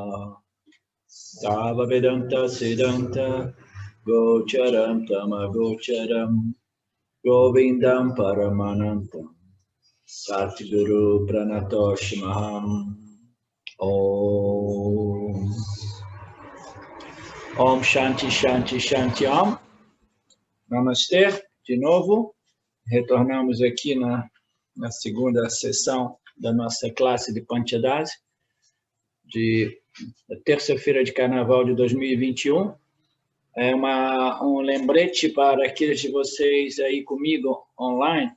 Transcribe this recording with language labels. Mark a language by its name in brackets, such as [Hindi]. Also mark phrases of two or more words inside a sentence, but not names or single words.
[Sanskrit] Tava Vedanta Siddhanta Gocharam Tamagocharam Govindam Paramanantam Satguru Pranatoshimaham Om Om Shanti Shanti Shanti Om. [Portuguese] Namastê, de novo. Retornamos aqui na segunda sessão da nossa classe de Panchadasi, da terça-feira de carnaval de 2021. É um lembrete para aqueles de vocês aí comigo online.